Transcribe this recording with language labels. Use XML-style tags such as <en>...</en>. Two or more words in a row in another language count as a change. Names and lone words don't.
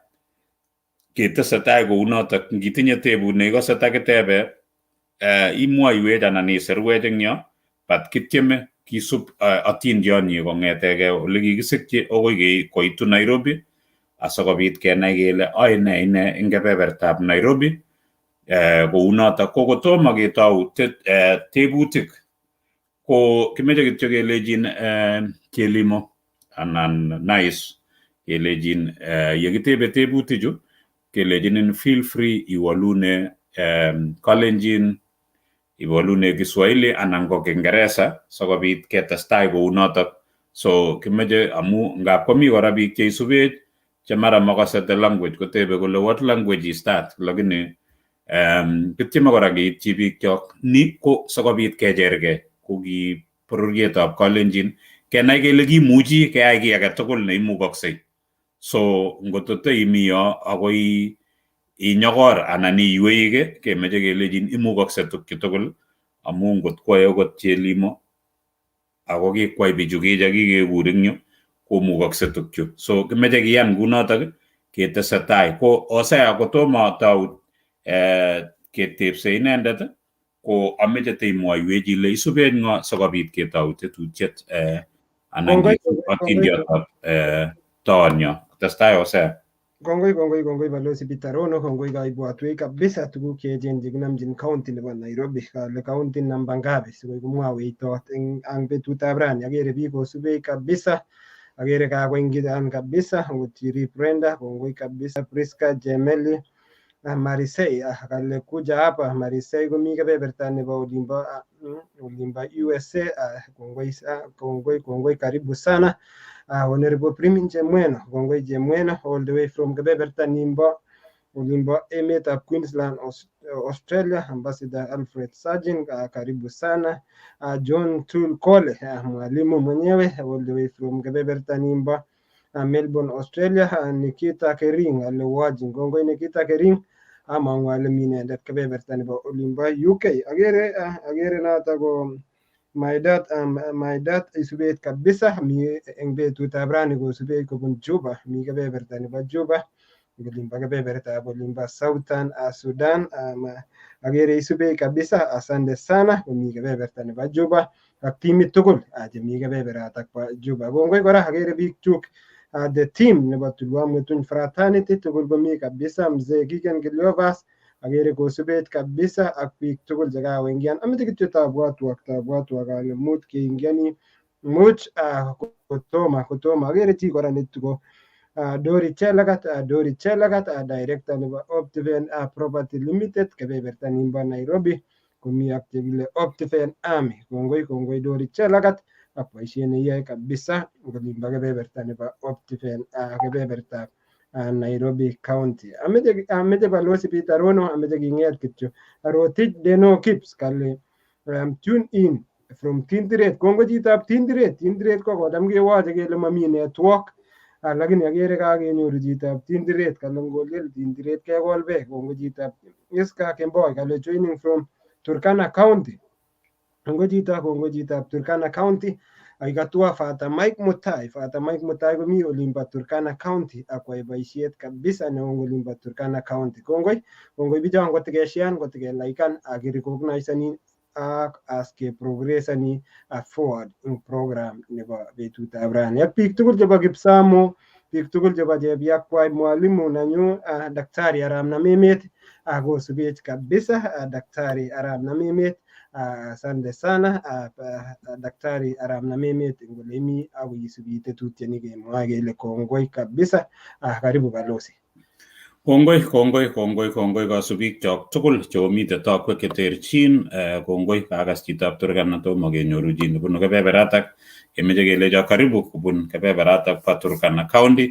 <kln>Ketesetai kou notok, ngitinye tebut neikose takitebe imwoiwech anan iserwech eng yo bat kityeme kisub atindionnyi kong'etege ole kikisikyi okoi koitu Nairobi asikobit kenai kele ae ne ine eng kebebertab Nairobi. Kou notok ko kotomo ketou tebutik ko kimeche kityo kelejin Jelimo anan nice kelejin yekitebe tebutichu kelejinin</kln> <en>feel free</en> <kln>iwalune Kalenjin, iwalune Kiswahili anan ko Kiingereza sikobit ketestai kou notok. So kimeche amu ngap komi kora biik cheisubech che mara makase</kln> <en>the language</en> <kln>kotebe kole</kln> <en>what language is that,</en> <kln>lakini kityeme kora keitchi biikchok ni ko sikobit kechergei ko ki bororietab Kalenjin kenai kele kimuchi keyai kiy age tugul neimukoksei. So ngotote imi yo akoi inyokor anan iweike kemeche kelejin imukokse tukchu tugul amu ngot kwae okot Jelimo ako kikwai bichu kiche kikekur eng yu komukokse tukchu. So kimeche kiyan kunotok ketesetai ko Osea kotomo tau ketepse inendet ko ameche teimwoiwech ile isubech ng'o sikobit ketou tetutiet anan atindiotab taonyo. Testai Osea. Kongoi balozi Peter Rono, kongoi kaibwatwech kabisa tuguk cheechen chekinamchin county nebo Nairobi. Kale county namba ngapi sikoi komwawech tot ang betutab rani. Agere biik kosubech kabisa, agere kakoingian kabisa, ngotiri Brenda, kongoi kabisa Priska Jemeli, Marisei, kale</kln> <sw>kuja hapa</sw> <kln>Marisei komi kebeberta nebo olimbo USA. Kongoi</kln> <sw>karibu sana.</sw> <kln>Honorable Primin Jemweno, kongoi Jemweno,</kln> <en>all the way from</en> <kln>kebeberta nimbo olimbo emetab Queensland, Australia.</kln> <sw>Ambassador Alfred Sajin, karibu sana. John Tul Kole, mwalimu mwenyewe,</sw> <en>all the way from</en> <kln>kebeberta nimbo Melbourne, Australia. Nikita Kering, alewajin, kongoi Nikita Kering, amang'wale minendet kebeberta nebo olimbo UK. Agere noto ko</kln> <en>my dad</en> <kln>isubet kabisa mi eng betutab rani kosubet kobun Juba, mi kebeberta nebo Juba olimbo kebebertab olimbo Southern Sudan. Agere isubet kabisa,</kln> <sw>asante sana,</sw> <kln>komi kebeberta nebo Juba ak timit tugul chemi kebeberatak bo Juba. Kongoi kora agere biik chuk</kln> <en>the team</en> <kln>nebo Tulwa Mwetun Fraternity tugul komi kabisa, mzee Kigen Giliovas agere kosubet kabisa ak biik tugul chekakoingian. Ameche kityo tabwatwok ale mut keingiani much kotomo agere chi kora netiko Dori Chelagat, director nebo Optiven Property Limited kebeberta nimbo Nairobi, komi ak chekile Optiven Army. Kongoi Dori Chelagat ak boisiet neyoe kabisa olimbo kebeberta nebo Optiven kebeberta Nairobi County. Ameche balozi Peter Rono, ameche king'et kityo Rotich Deno Kips kale</kln> <en>tune in from</en> <kln>Tindiret. Kongo chitab Tindiret ko kodam kewache kele mami network, lakini agere kakenyoru chitab Tindiret kale ngolel Tindiret kekol beek. Kongo chitab Iska Kemboi kale</kln> <en>joining from</en> <kln>Turkana County. Kongo chitab Turkana County. Aikatua Fata Mike Mutai komi olimbo Turkana County akwai boisiet kabisa neo olimbo Turkana County. Kongoi bichon kotikeshian kotikelaikan akirecognisani ak aske progressani</kln> <en>forward in program</en> <kln>nebo betutab rani. Ak biik tugul chebo Kipsamo, biik tugul chebo Chebiakwai, mwalimu nanyu Daktari Arap Namemet kosubech kabisa Daktari Arap Namemet.</kln> <sw>Asante sana</sw> <kln>Daktari Arap Namemet ngolemi ako isubi tetutiet nikemwoe kele kongoi kabisa.</kln> <sw>Karibu balozi.</sw> <kln>Kongoi kasubik chok tugul cheomite tokwek cheterchin. Kongoi kakas chitab Turkana tomo kenyoru chi nebunu kebeberatak kemeche kelecho karibu kubun kebeberatak pa Turkana County.</kln>